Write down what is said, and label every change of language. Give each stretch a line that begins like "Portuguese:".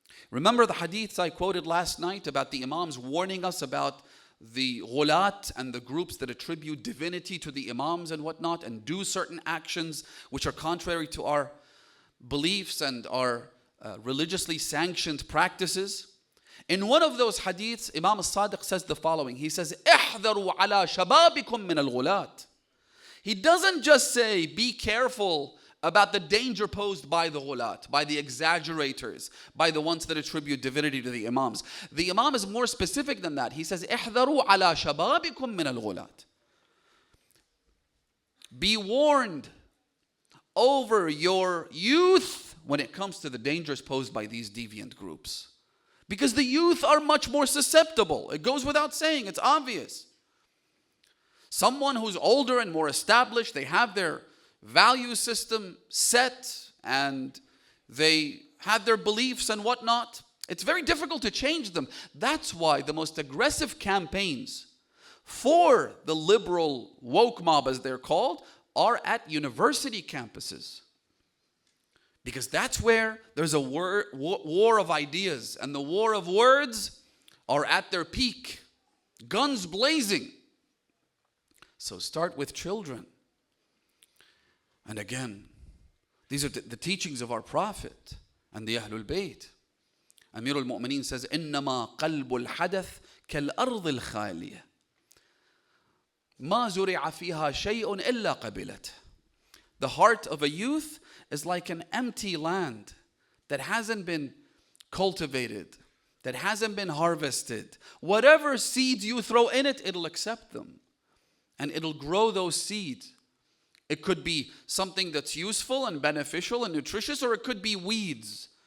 English: Remember the hadiths I quoted last night about the Imams warning us about the ghulat and the groups that attribute divinity to the Imams and whatnot and do certain actions which are contrary to our beliefs and our religiously sanctioned practices. In one of those hadiths, Imam al-Sadiq says the following. He says,
Arabic: احذروا على شبابكم من الغلات.
English: He doesn't just say, be careful about the danger posed by the ghulat, by the exaggerators, by the ones that attribute divinity to the Imams. The Imam is more specific than that. He says,
Arabic: احذروا على شبابكم من الغلات.
English: Be warned over your youth when it comes to the dangers posed by these deviant groups. Because the youth are much more susceptible. It goes without saying, it's obvious. Someone who's older and more established, they have their value system set and they have their beliefs and whatnot. It's very difficult to change them. That's why the most aggressive campaigns for the liberal woke mob, as they're called, are at university campuses. Because that's where there's a war of ideas, and the war of words are at their peak, guns blazing. So start with children. And again, these are the teachings of our Prophet and the Ahlul Bayt. Amir al-Mu'mineen says,
Arabic: إِنَّمَا قَلْبُ الْحَدَثِ كَالْأَرْضِ الْخَالِيَةِ مَا زُرِعَ فِيهَا شَيْءٌ إِلَّا قَبِلَتْ.
English: The heart of a youth is like an empty land that hasn't been cultivated, that hasn't been harvested. Whatever seeds you throw in it, it'll accept them. And it'll grow those seeds. It could be something that's useful and beneficial and nutritious, or it could be weeds.